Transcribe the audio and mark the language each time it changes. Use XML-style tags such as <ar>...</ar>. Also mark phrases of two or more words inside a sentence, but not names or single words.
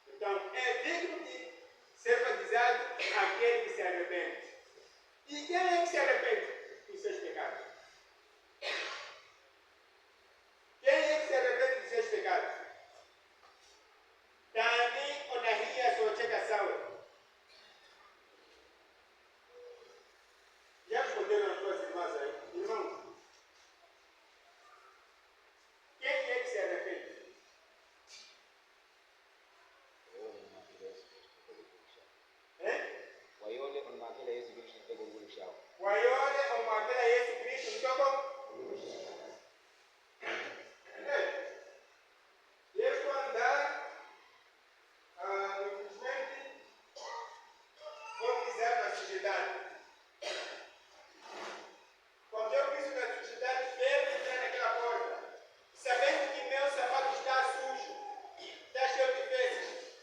<pt>Então, é digno de ser batizado aquele que se arrepende. E quem é que se arrepende dos seus pecados? Quem é que se arrepende dos seus pecados?</pt> <vmw>Dani onahia socheka sawa.</vmw> <pt>Já responderam as tuas irmãs aí? Irmãos, quem é que se arrepende?</pt> <vmw>Wayole onmakela Yesu Kristo ntekogulushao. Wayole omwakela Yesu Kristo mtoko?</vmw> <pt>Yesu andar, infelizmente, vou pisar na sociedade. Quando eu piso na sociedade, quero entrar naquela porta, sabendo que meu sapato está sujo, está cheio de fezes.</pt>